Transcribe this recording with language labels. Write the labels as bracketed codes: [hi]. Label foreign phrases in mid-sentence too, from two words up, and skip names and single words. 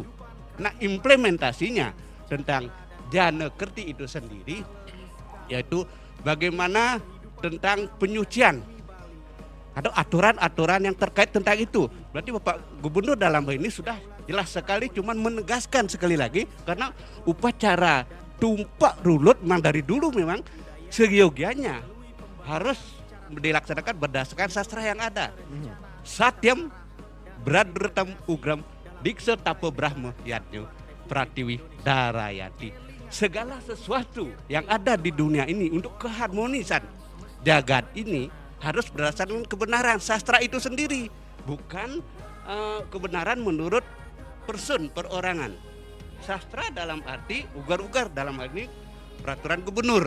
[id] Nah, implementasinya tentang Janakerti itu sendiri yaitu bagaimana tentang penyucian atau aturan-aturan yang terkait tentang itu. Berarti Bapak Gubernur dalam hal ini sudah jelas sekali, cuman menegaskan sekali lagi karena upacara Tumpak Lurut memang dari dulu memang seyogianya harus dilaksanakan berdasarkan sastra yang ada. [sa] Satyam Bradretam Ugram Diksa Tapa Brahma Yadnyo Pratiwi Darayati. [id] Segala sesuatu yang ada di dunia ini untuk keharmonisan jagat ini harus berdasarkan kebenaran sastra itu sendiri, bukan kebenaran menurut person perorangan. sastra dalam arti ugar-ugar, dalam hal ini peraturan gubernur.